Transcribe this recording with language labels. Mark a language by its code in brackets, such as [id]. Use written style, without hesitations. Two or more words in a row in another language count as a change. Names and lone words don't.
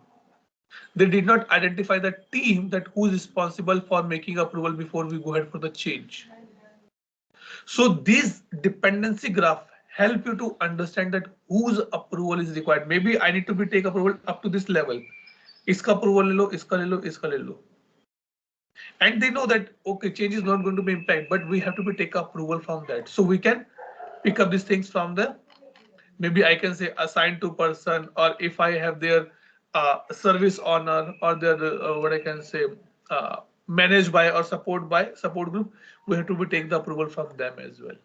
[en] They did not identify the team that who is responsible for making approval before we go ahead for the change. So this dependency graph help you to understand that whose approval is required. Maybe I need to take approval up to this level. [hi] इसका approval ले लो, इसका ले लो, इसका ले लो. [en] And they know that, okay, change is not going to be impact, but we have to take approval from that. So we can pick up these things from the, maybe I can say assigned to person, or if I have their service owner, or their what I can say managed by or support group, we have to take the approval from them as well.